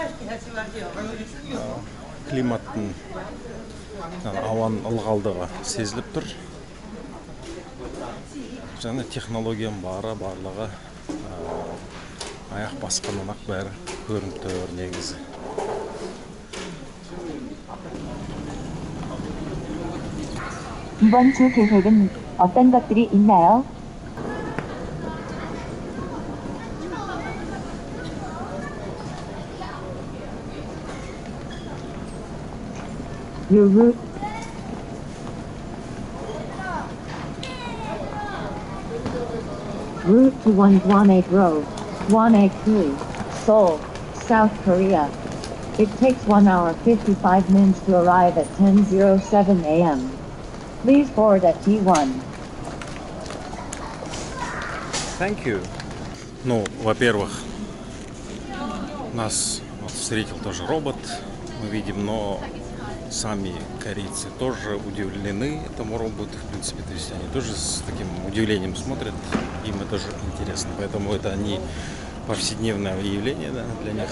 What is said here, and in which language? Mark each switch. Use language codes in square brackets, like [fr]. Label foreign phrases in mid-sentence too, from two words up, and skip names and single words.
[kk] Климаттың ауан ылғалдығы сезіліп тұр. Және технологияның барлығы аяқ басқаннан ақ бәрі көрініп тұр негізі. [ko] 이번 주 계획은 어떤 것들이 있나요? [en] Your route. Route to Wonegwanek Road, Gwanek-gu, Seoul, South Korea. It takes 1 hour 55 minutes to arrive at 10:07 a.m. Please board at T1. Thank you. [ru] Ну, во-первых, нас встретил тоже робот, мы видим, но сами корейцы тоже удивлены этому роботу, в принципе, то есть они тоже с таким удивлением смотрят, им это тоже интересно, поэтому это не повседневное явление, да, для них.